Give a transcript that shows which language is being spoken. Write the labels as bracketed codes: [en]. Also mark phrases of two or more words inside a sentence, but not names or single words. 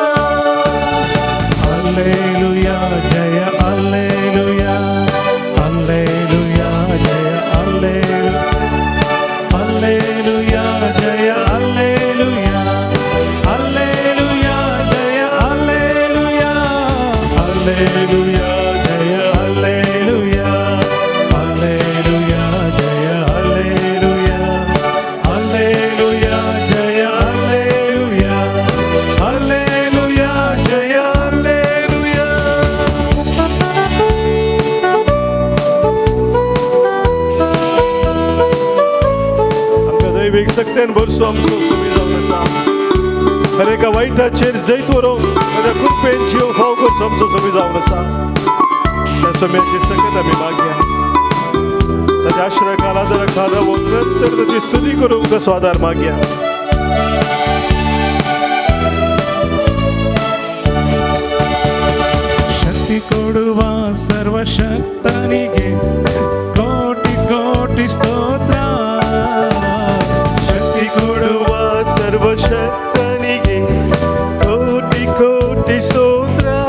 [kn] ಹಲ್ಲೆಲೂಯಾ ಜಯ ಹಲ್ಲೆಲೂಯಾ ಹಲ್ಲೆಲೂಯಾ ಜಯ ಹಲ್ಲೆಲೂಯಾ ಜಯ ಹಲ್ಲೆಲೂಯಾ ಹಲ್ಲೆಲೂಯಾ ಜಯ ಹಲ್ಲೆಲೂಯಾ ಹಲ್ಲೆಲೂಯಾ ಜಯ ಹಲ್ಲೆಲೂಯಾ ಹಲ್ಲೆಲೂಯಾ ಜಯ ಹಲ್ಲೆಲೂಯಾ ಹಲ್ಲೆಲೂಯಾ ಜಯ ಹಲ್ಲೆಲೂಯಾ ಹಲ್ಲೆಲೂಯಾ ಜಯ ಹಲ್ಲೆಲೂಯಾ [kok] आमकां दैवीक सक्तेन भरसो आमचो सोबी जावन आसा हर एका वायटाचेर जैत व्हरोंक ताच्या कृपेन जीव फाव करचो आमचो सोबी जावन आसा त्या सोम्याची सकत आमी मागया ताच्या आश्रय कालादरा खाल रावून निरंतर ताची स्तुती करूंक तसो आदार मागया [kn] ಶಕ್ತಿ ಕೊಡುವ ಸರ್ವಶಕ್ತನಿಗೆ ಕೋಟಿ ಕೋಟಿ ಸ್ತೋತ್ರ ಶಕ್ತಿ ಕೊಡುವ ಸರ್ವಶಕ್ತನಿಗೆ ಕೋಟಿ ಕೋಟಿ ಸ್ತೋತ್ರ